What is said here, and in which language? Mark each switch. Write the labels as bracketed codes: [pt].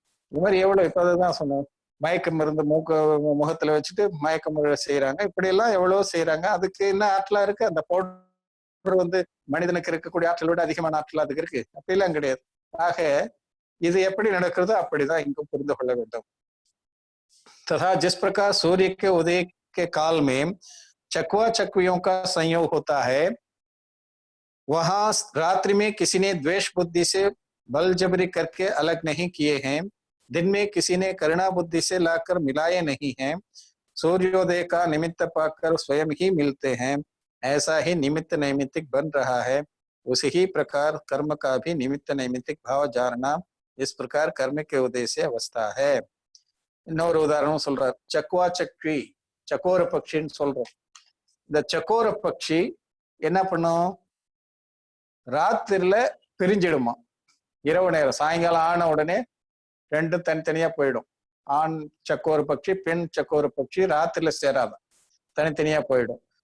[ta] இது மாதிரி எவ்வளவு, இப்ப அதுதான் சொன்னோம், மயக்க மருந்து முகத்துல வச்சுட்டு மயக்க மருந்து செய்யறாங்க. இப்படி எல்லாம் எவ்வளவோ செய்யறாங்க. அதுக்கு என்ன ஆற்றலா இருக்கு? அந்த பவுடர் மனிதனுக்கு இருக்கக்கூடிய ஆற்றலை விட அதிகமான ஆற்றல் அதுக்கு இருக்கு? அப்படிலாம் கிடையாது. ஆக இது எப்படி நடக்கிறதோ அப்படிதான் இங்கும் புரிந்து கொள்ள வேண்டும். [hi] तथा जिस प्रकार सूर्य के उदय के काल में चकवा चकवियों का संयोग होता है, वहां रात्रि में किसी ने द्वेष बुद्धि से बल जबरी करके अलग नहीं किए हैं, दिन में किसी ने करुणा बुद्धि से लाकर मिलाए नहीं हैं, सूर्योदय का निमित्त पाकर स्वयं ही मिलते हैं, ऐसा ही निमित्त नैमित्तिक बन रहा है. उसी ही प्रकार कर्म का भी निमित्त नैमित्तिक भाव जानना इस प्रकार कर्म के उदय से अवस्था है. [ta] இன்னொரு உதாரணம் சொல்றார். சக்குவா சக்வி, சக்கோர பட்சின்னு சொல்றோம். இந்த சக்கோர பட்சி என்ன பண்ணும்? ராத்திரில பிரிஞ்சிடுமா. இரவு நேரம் சாயங்காலம் ஆன உடனே ரெண்டும் தனித்தனியா போயிடும். ஆண் சக்கோர பட்சி, பெண் சக்கோர பட்சி ராத்திரில சேராதான், தனித்தனியா போயிடும்.